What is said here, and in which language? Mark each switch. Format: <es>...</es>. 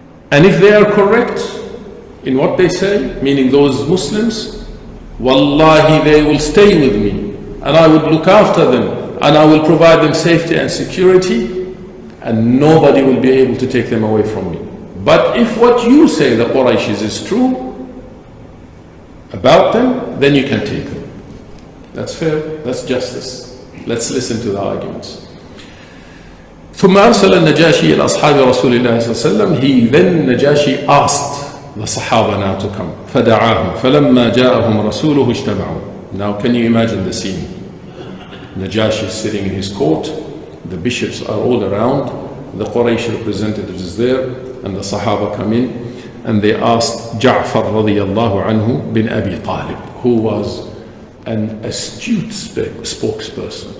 <en>And if they are correct in what they say, meaning those Muslims, Wallahi, they will stay with me, and I would look after them, and I will provide them safety and security, and nobody will be able to take them away from me. But if what you say, the Qurayshis, is true about them, then you can take them. That's fair, that's justice. Let's listen to the arguments.</en> <ar>ثم أرسل النجاشي إلى أصحاب رسول الله صلى الله عليه وسلم.</ar> <en>He then, Najashi, asked the Sahaba now to come.</en> <ar>فدعاهم فلما جاءهم رسوله اجتمعوا.</ar> <en>Now can you imagine the scene? Najashi is sitting in his court, the bishops are all around, the Quraysh representative is there, and the Sahaba come in, and they asked Ja'far radiyallahu anhu bin Abi Talib, who was an astute spokesperson.</en>